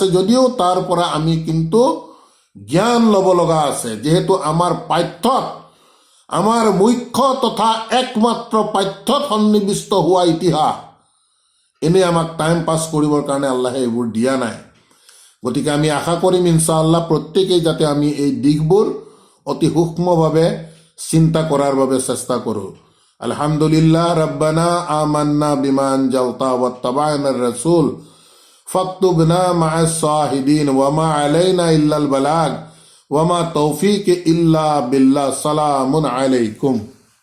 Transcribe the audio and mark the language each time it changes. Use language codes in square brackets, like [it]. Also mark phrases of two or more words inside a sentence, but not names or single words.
[as] যদিও তাৰ পৰা আমি কিন্তু জ্ঞান ল'ব লগা আছে, যিহেতু আমাৰ পাঠ্যত, আমাৰ মুখ্য তথা একমাত্ৰ পাঠ্যত সন্নিৱিষ্ট হোৱা ইতিহাস এনেই আমাক [en] time pass [as] কৰিবৰ কাৰণে আল্লাহে এইবোৰ দিয়া নাই। গতিকে আমি আশা কৰিম ইনশাআল্লাহ প্ৰত্যেকেই যাতে আমি এই দিশবোৰ অতি সূক্ষ্মভাৱে চিন্তা কৰাৰ বাবে চেষ্টা কৰোঁ। [ar] الحمد لله ربنا آمنا بما أنزلت واتبعنا الرسول فاكتبنا مع الشاهدين وما علينا إلا البلاغ وما توفيق إلا بالله. سلام عليكم.